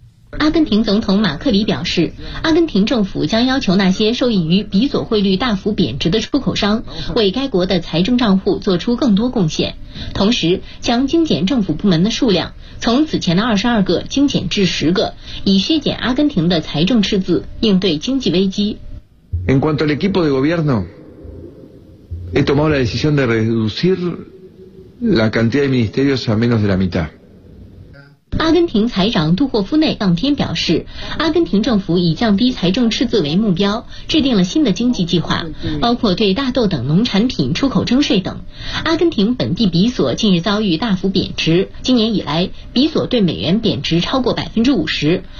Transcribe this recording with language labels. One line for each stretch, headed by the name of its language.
Chinese: 阿根廷总统马克里表示，阿根廷政府将要求那些受益于比索汇率大幅贬值的出口商为该国的财政账户做出更多贡献，同时将精简政府部门的数量，从此前的22个精简至10个，以削减阿根廷的财政赤字，应对经济危机。
Spanish: En cuanto al equipo de gobierno,He tomado la decisión de reducir la cantidad de ministerios a menos de la mitad.
Chinese: 阿根廷财长杜霍夫内当天表示，阿根廷政府以降低财政赤字为目标，制定了新的经济计划，包括对大豆等农产品出口征税等。阿根廷本地比索近日遭遇大幅贬值，今年以来，比索对美元贬值超过50%。